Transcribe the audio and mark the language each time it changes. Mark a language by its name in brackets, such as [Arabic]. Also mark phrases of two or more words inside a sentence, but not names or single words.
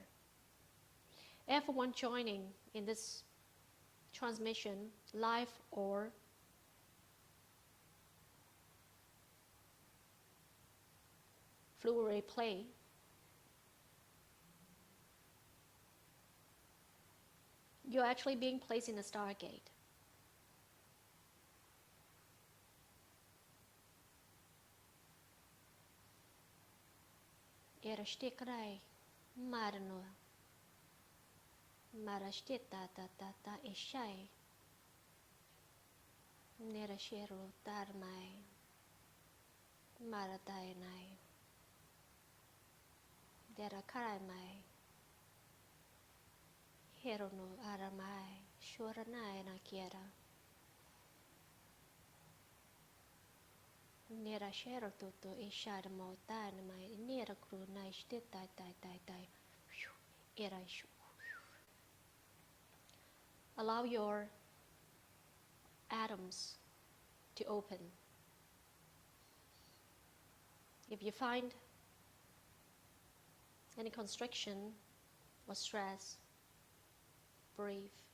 [English] Everyone joining in this transmission, live or through replay, you're actually being placed in a Stargate. Erashtikrai Marano Marashtita Tata Ishai Nerashiro Dharmai Maradainai Derakaramai Herono Aramai Shuranai Nakiera Nera shero tutu ishar mautan mai nera kru nai shtit tai. Allow your atoms to open. If you find any constriction or stress, breathe.